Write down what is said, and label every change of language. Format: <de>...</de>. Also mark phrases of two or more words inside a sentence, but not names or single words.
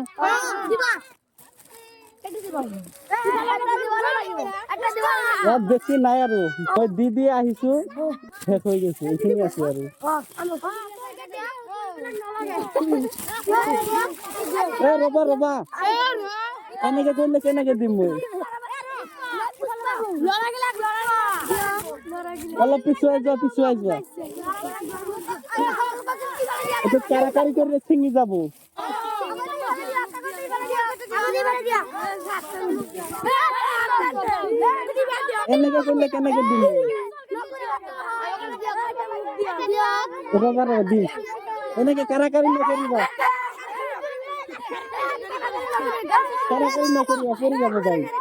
<as>হ্যাঁ বেশি নাই আৰু মই দি আহিছো শেষ হৈ গৈছে এইখিনি আছে আৰু ৰবা ৰবা এনেকে কৰিলে কেনেকে দিম মই অলপ পিছুৱাই যোৱা এইটো কাৰাকাৰি কৰিলে ছিঙি যাব এনেকে করলে কেনেকে দিন রোবা দিন এনেকে কারাকারি না করিবা কারাকারি না করিবা পড়ে যাবো যাই</as>